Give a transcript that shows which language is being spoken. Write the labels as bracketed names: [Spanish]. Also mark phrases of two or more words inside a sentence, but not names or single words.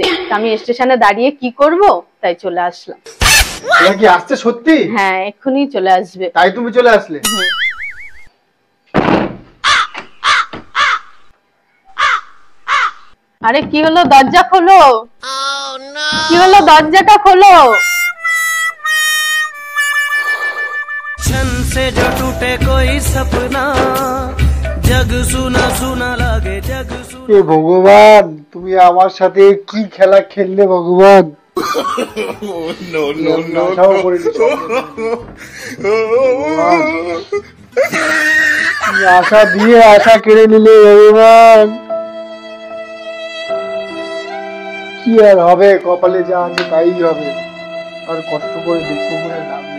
[Bangla] তা আমি স্টেশনে দাঁড়িয়ে কি করব, তাই চলে আসলাম। ওরা কি আসছে সত্যি? হ্যাঁ, এক্ষুনি চলে আসবে। তাই তুমি চলে আসলে? আরে কি হলো, দরজা খোলো। কি হলো, দরজাটা খোলো। [Hindi] छन से जो टूटे कोई सपना, जग सुना सुना लागे, जग सुना। [Bangla] এ ভগবান, তুমি আমার সাথে কি খেলা খেললে ভগবান। [English] no no no [Bangla] আশা দিয়ে আশা কেড়ে নিলে ভগবান। কি আর হবে, কপালে যা আছে তাই হবে, আর কষ্ট করে দুঃখ করে লাভ নেই।